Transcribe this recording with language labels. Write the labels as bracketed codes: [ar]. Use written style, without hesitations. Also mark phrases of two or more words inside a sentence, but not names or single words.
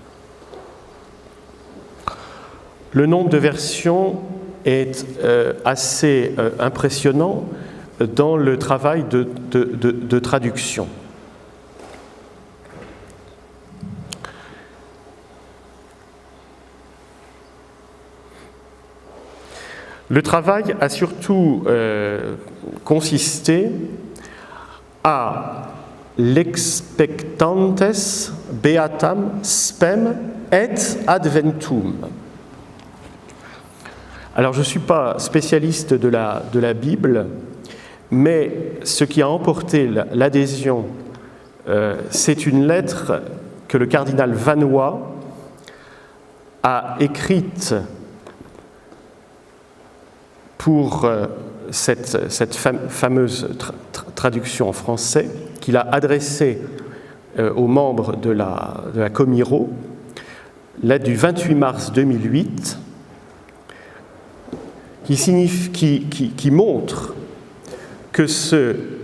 [fr] Le nombre de versions est assez impressionnant dans le travail de traduction. Le travail a surtout consisté à l' [la] expectantes beatam spem et adventum. [fr] Alors, je ne suis pas spécialiste de la Bible, mais ce qui a emporté l'adhésion, c'est une lettre que le cardinal Vanois a écrite pour cette fameuse traduction en français qu'il a adressée aux membres de la Comiro, lettre du 28 mars 2008, qui montre que ce